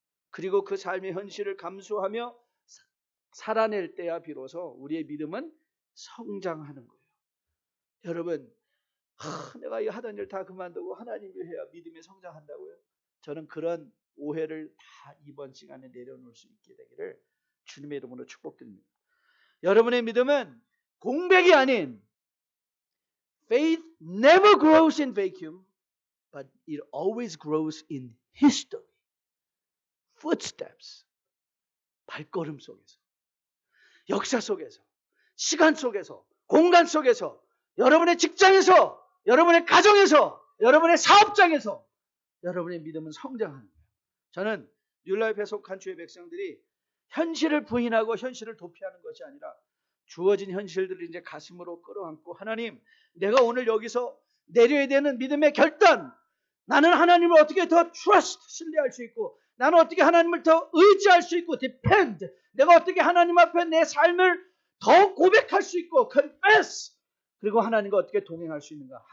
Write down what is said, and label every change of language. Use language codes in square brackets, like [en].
[ko] 그리고 그 삶의 현실을 감수하며 살아낼 때야 비로소 우리의 믿음은 성장하는 거예요. 여러분, 내가 이 하던 일 다 그만두고 하나님이 해야 믿음이 성장한다고요? 저는 그런 오해를 다 이번 시간에 내려놓을 수 있게 되기를 주님의 이름으로 축복드립니다. 여러분의 믿음은 공백이 아닌 [en] faith never grows in vacuum, but it always grows in history, footsteps. [ko] 발걸음 속에서, 역사 속에서, 시간 속에서, 공간 속에서, 여러분의 직장에서, 여러분의 가정에서, 여러분의 사업장에서 여러분의 믿음은 성장하는 거예요. 저는 뉴라이프에 속한 주의 백성들이 현실을 부인하고 현실을 도피하는 것이 아니라 주어진 현실들을 이제 가슴으로 끌어안고, 하나님, 내가 오늘 여기서 내려야 되는 믿음의 결단, 나는 하나님을 어떻게 더 trust, 신뢰할 수 있고, 나는 어떻게 하나님을 더 의지할 수 있고, depend, 내가 어떻게 하나님 앞에 내 삶을 더 고백할 수 있고, confess, 그리고 하나님과 어떻게 동행할 수 있는가.